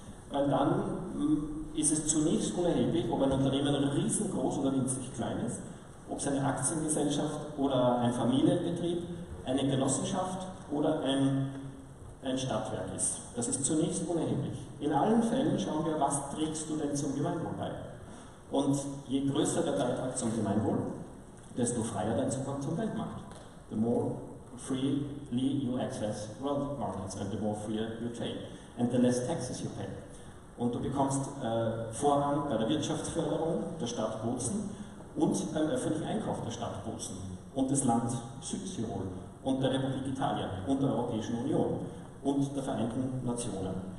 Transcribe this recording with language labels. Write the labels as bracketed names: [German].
[German] Weil dann ist es zunächst unerheblich, ob ein Unternehmen riesengroß oder winzig klein ist, ob es eine Aktiengesellschaft oder ein Familienbetrieb, eine Genossenschaft oder ein Stadtwerk ist. Das ist zunächst unerheblich. In allen Fällen schauen wir, was trägst du denn zum Gemeinwohl bei? Und je größer der Beitrag zum Gemeinwohl, desto freier dein Zugang zum Weltmarkt. [English] The more freely you access world markets and the more freer you trade. And the less taxes you pay. [German] Und du bekommst Vorrang bei der Wirtschaftsförderung der Stadt Bozen und beim öffentlichen Einkauf der Stadt Bozen und des Land Südtirol und der Republik Italien und der Europäischen Union und der Vereinten Nationen.